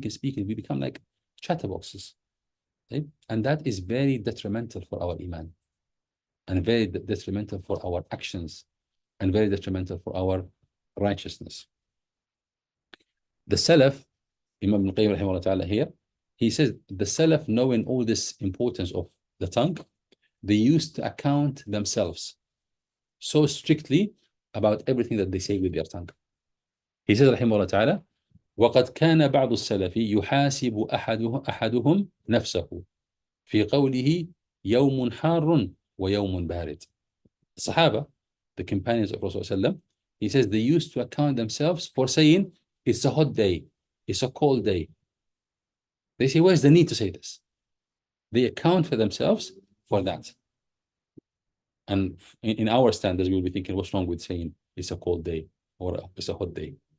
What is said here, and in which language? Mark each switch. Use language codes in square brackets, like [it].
[en] We become like chatterboxes. Right? And that is very detrimental for our iman, and very detrimental for our actions, and very detrimental for our righteousness. The Salaf, Imam Ibn Qayyim rahimahullah ta'ala here, he says, the Salaf, knowing all this importance of the tongue, they used to account themselves so strictly about everything that they say with their tongue. He says, rahimahullah ta'ala, [ar] وَقَدْ كَانَ بَعْضُ السَّلَفِ يُحَاسِبُ أَحَدُهُمْ نَفْسَهُ فِي قَوْلِهِ يَوْمٌ حَارٌ وَيَوْمٌ بَارِدٌ. [en] The Sahaba, the companions of Rasulullah, he says they used to account themselves for saying, it's a hot day, it's a cold day. They say, where's the need to say this? They account for themselves for that. And in our standards, we'll be thinking, what's wrong with saying it's a cold day or it's a hot day?